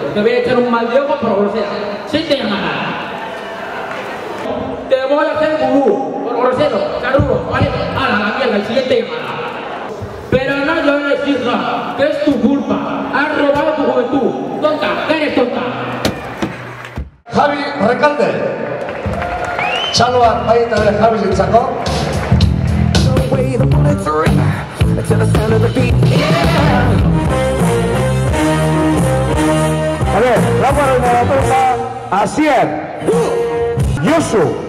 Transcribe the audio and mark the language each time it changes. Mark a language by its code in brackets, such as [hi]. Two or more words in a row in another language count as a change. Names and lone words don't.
[es] Te voy a echar un mal de ojo por grosera. Sí te llamará. Te voy a hacer gurú. Por grosero, carudo, ¿vale? A la mierda, el siguiente llamada. Pero no llores, hija, que es tu culpa. Has robado tu juventud. Tonta, eres tonta. Javi Recalde. [eu] Txaloak baita ere Javi zintzako. [es] A ver, [eu] laugarren batoka, Asier, Josu.